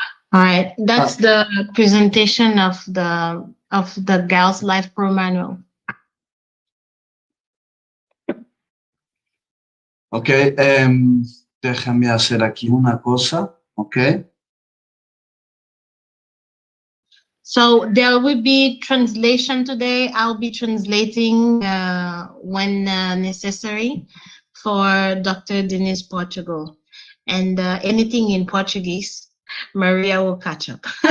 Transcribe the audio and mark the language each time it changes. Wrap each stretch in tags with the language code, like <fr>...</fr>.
<en>All right, that's the presentation of the Gausslifepro manual.</en> <es>Ok, déjame hacer aquí una cosa, ok.</es> <en>So there will be translation today. I'll be translating when necessary for Dr. Dinis Portugal. And anything in Portuguese, Maria will catch up.</en>